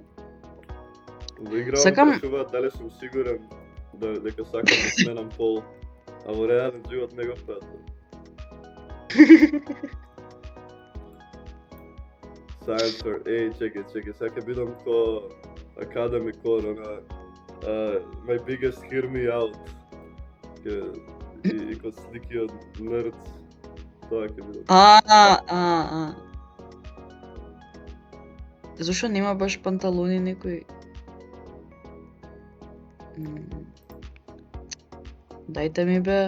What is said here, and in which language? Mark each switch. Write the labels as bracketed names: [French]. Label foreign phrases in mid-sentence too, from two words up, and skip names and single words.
[Macedonian] Во игра Сакам- прашуваат дали сум сигурен дека сакам да сменам пол, а во реален живот не го правам. Science Fair, чекај, сега ќе бидам ко Academy Core, [English] my biggest hear me out. [Macedonian] И ко слики од nerds, тоа ќе бидам. Зошто нема баш панталони некој? Дајте ми бе.